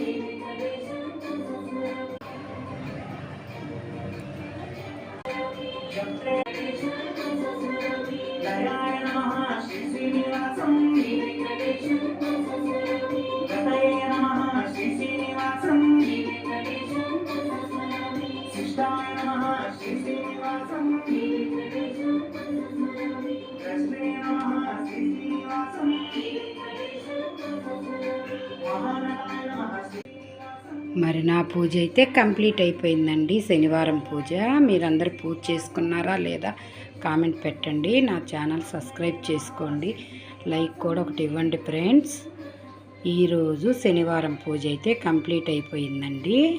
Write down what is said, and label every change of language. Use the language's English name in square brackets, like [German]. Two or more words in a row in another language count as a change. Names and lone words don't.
[Sanskrit] दयाय नमः श्री श्रीनिवासं गतये नमः श्री श्रीनिवासं शिष्टाय नमः श्री श्रीनिवासं कृष्णे नमः श्री श्रीनिवासं महानताय नमः श्री [Telugu] మరి నా పూజ అయితే కంప్లీట్ అయిపోయిందండి. శనివారం పూజ మీరందరూ పూజ చేసుకున్నారా లేదా కామెంట్ పెట్టండి. నా ఛానల్ సబ్స్క్రైబ్ చేసుకోండి, లైక్ కూడా ఒకటి ఇవ్వండి ఫ్రెండ్స్. ఈరోజు శనివారం పూజ అయితే కంప్లీట్ అయిపోయిందండి.